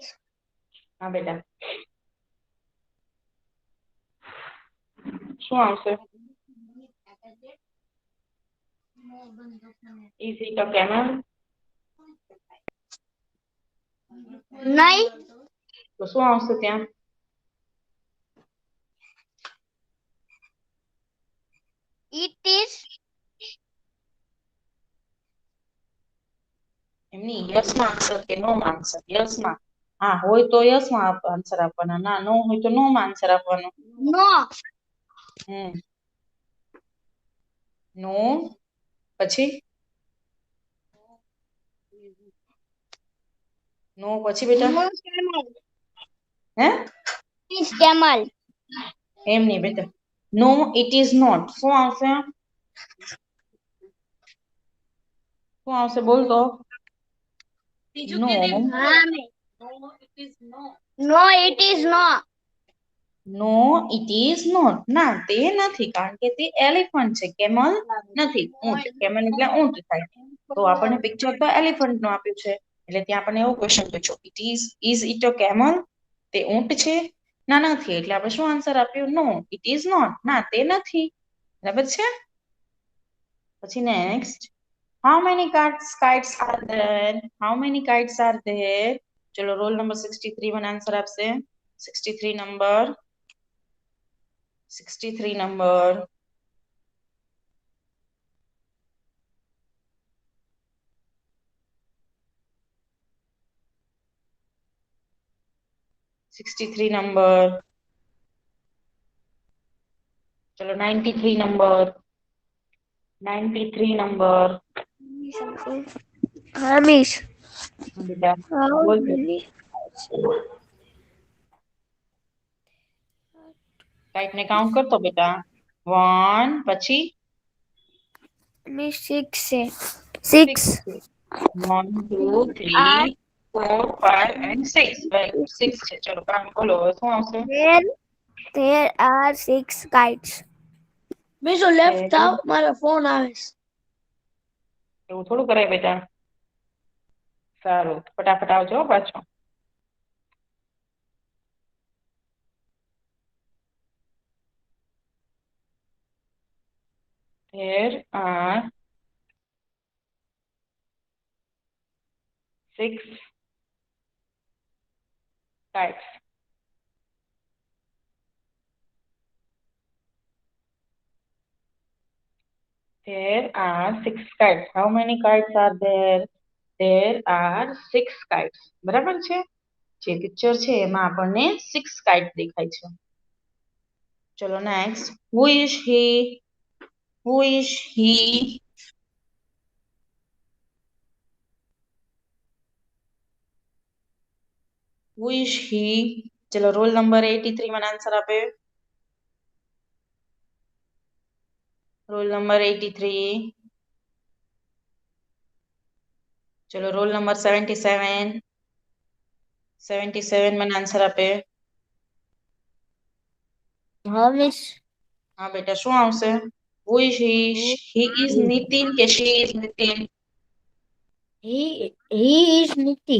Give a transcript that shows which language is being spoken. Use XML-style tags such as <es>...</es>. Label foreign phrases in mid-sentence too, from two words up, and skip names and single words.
<gu>હા બેટા, શું આવશે?</gu> <en>Is it a camel?</en> <gu>નહીં. તો શું આવશે ત્યાં?</gu> <en>It is.</en> <gu>એમની યસ માં આન્સર કે નો માં આન્સર? યસ માં. હા, હોય તો યસ માં આન્સર આપવાના, ના નો હોય તો નો માં આન્સર આપવાનો.</gu> <en>No. નો.</en> <gu>પછી નો પછી બેટા</gu> <en>No camel.</en> <gu>હે?</gu> <en>Is camel.</en> <gu>એમ નહીં બેટા.</gu> <en>No it is not.</en> <gu>શું આવશે? શું આવશે બોલ તો?</gu> <en>નો.</en> <gu>હા મિસ.</gu> <en>No, it is not. No it is not.</en> <gu>ના, તે નથી, કારણ કે તે એલિફન્ટ છે, કેમલ નથી. ઊંટ. કેમલ એટલે ઊંટ થાય. તો આપણને પિક્ચર તો એલિફન્ટ નું આપ્યું છે, એટલે ત્યાં આપણને એવો ક્વેશ્ચન પૂછ્યો,</gu> <en>Is it a camel?</en> <gu>તે ઊંટ છે? ના, નથી. એટલે આપણે શું આન્સર આપ્યું?</gu> <en>No it is not.</en> <gu>ના, તે નથી. બરાબર છે. પછી</gu> <en>નેક્સ્ટ How many kites are there? How many kites are there?</en> <gu>ચલો</gu> <en>roll number</en> <gu>63 મને આન્સર આપશે. 63 નંબર 63 નંબર ચલો 93 નંબર 93 નંબર Hamish, બેટા</gu> <en>how</en> <gu>બોલ</gu> <en>many?</en> <gu>કાઈટ ને કાઉન્ટ કરતો બેટા 1 પછી</gu> <en>Hamish, six.</en> <gu>1 2 3 4 5 and 6</gu> <en>very good</en> <gu>6 છે ચલો કામ બોલો હવે શું આવશે</gu> <en>There are 6 kites.</en> <gu>બીજું લેફ્ટ થાવ મારો ફોન આવે છે. એવું થોડું કરાય બેટા સારું ફટાફટ આવજો હો પાછો</gu> <en>There are 6 kites. There are 6 kites. How many kites are there? There are 6 kites.</en> <gu>બરાબર છે જે પિક્ચર છે એમાં આપણને 6 kites દેખાય છે ચલો નેક્સ્ટ</gu> <en>who is he who is he who is he</en> <gu>ચલો</gu> <en>roll number</en> <gu>83 મને આન્સર આપે</gu> <en>roll number</en> <gu>83 ચલો</gu> <en>roll number</en> <gu>77 77 મને આન્સર આપે Hamish, હા બેટા શું આવશે</gu> <en>who is he is Nitin</en> <gu>કે</gu> <en>she is Nitin he is Niti.</en>